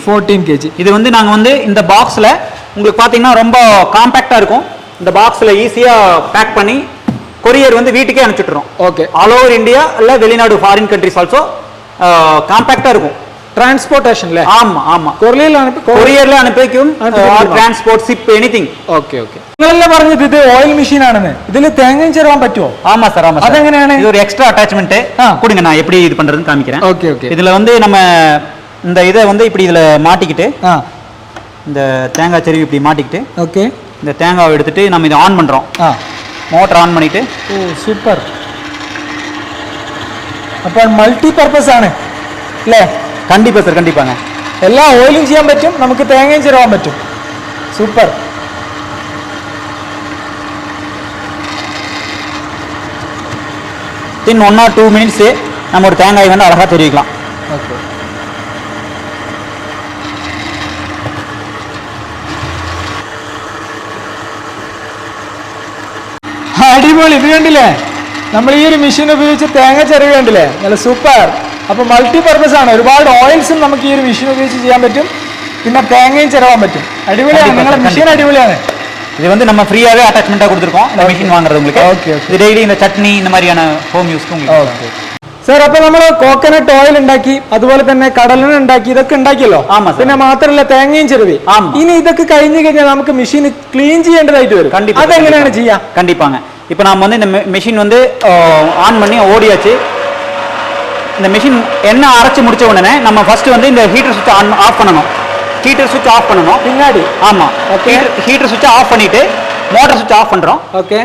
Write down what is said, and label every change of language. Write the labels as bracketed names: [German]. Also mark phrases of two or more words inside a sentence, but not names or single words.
[Tamil] 14 kg. இது வந்து நாங்க வந்து இந்த பாக்ஸ்ல உங்களுக்கு பாத்தீங்கன்னா ரொம்ப காம்பாக்டா இருக்கும். இந்த பாக்ஸ்ல ஈஸியா பேக் பண்ணி கொரியர் வந்து வீட்டுக்கே அனுப்பிச்சுட்டுறோம். ஓகே. [English] all over India [Tamil] இல்ல வெளிநாடு [English] foreign countries also [Tamil] காம்பாக்டா இருக்கும். டிரான்ஸ்போர்ட்டேஷன்ல? ஆமா ஆமா, [Malayalam] കൊറിയറിൽ അനുപ്പിക്കും. [English] transport, ship, anything. [Malayalam] ഓക്കെ ഓക്കെ. നിങ്ങളല്ലേ പറഞ്ഞത് ഇത് ഓയിൽ മെഷീൻ ആണെന്ന്? ഇതിൽ തേങ്ങയും ചേർക്കാൻ പറ്റുമോ? [Tamil] ஆமா சார், ஆமா. [Malayalam] അതെങ്ങനെയാണ്? [Tamil] இது ஒரு [English] extra attachment. [Tamil] கொடுங்க, நான் எப்படி இது பண்றதுன்னு காமிக்கிறேன். ஓகே ஓகே. இதுல வந்து நம்ம இந்த இதை வந்து இப்படி இதுல மாட்டிக்கிட்டு, இந்த தேங்காய் செருவி இப்படி மாட்டிக்கிட்டு, ஓகே, இந்த தேங்காவை எடுத்துட்டு நம்ம இதை ஆன் பண்றோம். [English] motor on [Tamil] பண்ணிட்டு. ஓ, சூப்பர். [Malayalam] അപ്പോൾ [English] multi purpose [Malayalam] ആണ് അല്ലേ? [Tamil] கண்டிப்பா சார், கண்டிப்பாங்க. [Malayalam] എല്ലാ ഓയിലും ചെയ്യാൻ പറ്റും, നമുക്ക് തേങ്ങയും ചേർക്കാൻ പറ്റും. സൂപ്പർ. [English] in 1 or 2 minutes [Tamil] நம்ம ஒரு தேங்காய் வந்து அழகா தெரிவிக்கலாம். ஓகே. [Malayalam] അടിപൊളി. ഇത് കണ്ടില്ലേ, നമ്മൾ ഈ ഒരു മെഷീൻ ഉപയോഗിച്ച് തേങ്ങ ചെറുക കണ്ടില്ലേ, നല്ല സൂപ്പർ. അപ്പൊ [English] multi purpose [Malayalam] ആണ്. ഒരുപാട് ഓയിൽസും നമുക്ക് ഈ ഒരു മെഷീൻ ഉപയോഗിച്ച് ചെയ്യാൻ പറ്റും, പിന്നെ തേങ്ങയും ചെറുവാൻ പറ്റും. അടിപൊളിയാണ്, നിങ്ങളുടെ മെഷീൻ അടിപൊളിയാണ്. [Tamil] இது வந்து நம்ம ஃப்ரீயாவே அட்டாச்மெண்டா கொடுத்துருக்கோம். இந்த மெஷின் வாங்குறது உங்களுக்கு. ஓகே ஓகே. இது டெய்லி இந்த சட்னி இந்த மாதிரியான ஹோம் யூஸ்க்கு உங்களுக்கு. [Malayalam] ഓക്കെ സാർ, അപ്പൊ നമ്മൾ [English] coconut oil [Malayalam] ഉണ്ടാക്കി, അതുപോലെ തന്നെ കടലെണ്ണ ഉണ്ടാക്കി, ഇതൊക്കെ ഉണ്ടാക്കിയല്ലോ. പിന്നെ മാത്രമല്ല തേങ്ങയും ചെറുവി. ഇനി ഇതൊക്കെ കഴിഞ്ഞു കഴിഞ്ഞാൽ നമുക്ക് മെഷീൻ ക്ലീൻ ചെയ്യേണ്ടതായിട്ട് വരും. അതെങ്ങനെയാണ് ചെയ്യാ? [Tamil] கண்டிப்பாங்க. இப்போ நாம வந்து இந்த மெஷின் வந்து ஆன் பண்ணி ஓடியாச்சு. இந்த மெஷின் எண்ணெய் அரைச்சு முடிச்ச உடனே நம்ம ஃபர்ஸ்ட் வந்து இந்த [English] heater switch off [Tamil] பண்ணணும். [English] heater switch off [Tamil] பண்ணணும் பின்னாடி. ஆமா, [English] heater switch off [Tamil] பண்ணிட்டு [English] motor switch off [Tamil] பண்றோம். ஓகே.